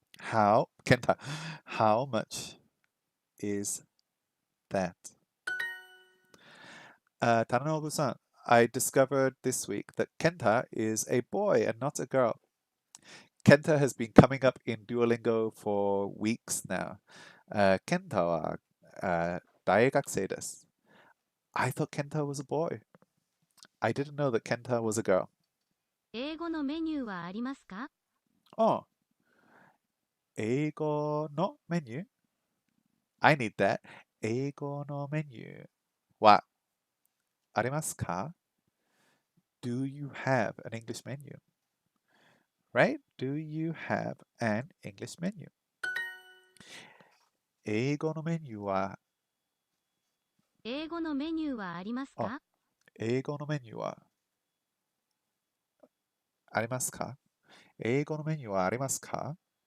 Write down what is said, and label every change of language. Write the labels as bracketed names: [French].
[English] How, Kenta, how much is that? Tananobu-san, I discovered this week that Kenta is a boy and not a girl. Kenta has been coming up in Duolingo for weeks now. [Japanese] Kenta は、大学生です. [English] I thought Kenta was a boy. I didn't know that Kenta was a girl. [Japanese] 英語のメニューはありますか？ [English] Oh, [Japanese] 英語のメニュー? [English] I need that. [Japanese] 英語のメニューはありますか? [English] Do you have an English menu? Right? Do you have an English menu? [Japanese] 英語のメニューは英語のメニューはありますか？英語のメニューはありますか？英語のメニューはありますか？